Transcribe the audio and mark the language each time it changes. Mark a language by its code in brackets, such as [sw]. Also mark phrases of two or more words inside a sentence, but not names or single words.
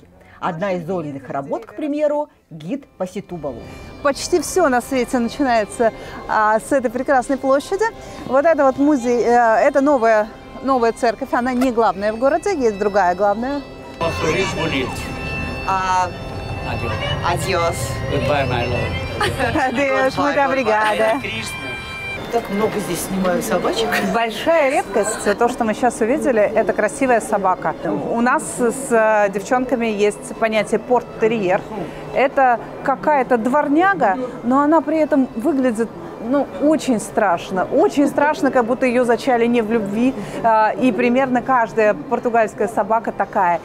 [ru] Одна из Ольных работ, к примеру, гид по Сетубалу. Почти все на свете начинается с этой прекрасной площади. Вот это вот музей, это новая церковь, она не главная в городе, есть другая главная. Адьос. [pt] Adeus, muito obrigada. [ru] так много здесь снимаю собачек. Большая редкость, то, что мы сейчас увидели, это красивая собака. У нас с девчонками есть понятие порт-терьер. Это какая-то дворняга, но она при этом выглядит очень страшно, как будто ее зачали не в любви, и примерно каждая португальская собака такая.